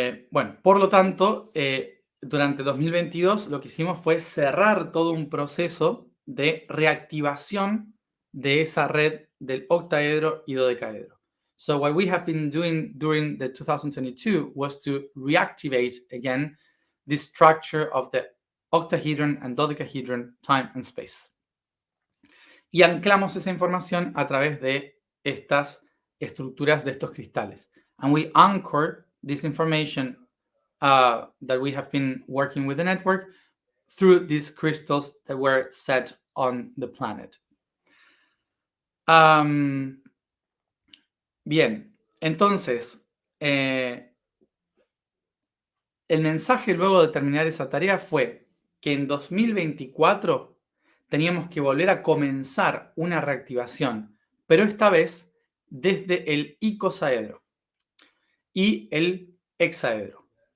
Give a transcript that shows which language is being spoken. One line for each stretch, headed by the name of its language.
Spanish: Bueno, por lo tanto, durante 2022 lo que hicimos fue cerrar todo un proceso de reactivación de esa red del octaedro y dodecaedro.
English: So what we have been doing during the 2022 was to reactivate again the structure of the octahedron and dodecahedron, time and space.
Spanish: Y anclamos esa información a través de estas estructuras de estos cristales.
English: And we anchor this information that we have been working with the network through these crystals that were set on the planet.
Spanish: Bien, entonces, el mensaje luego de terminar esa tarea fue que en 2024 teníamos que volver a comenzar una reactivación, pero esta vez desde el icosaedro y el hexaedro.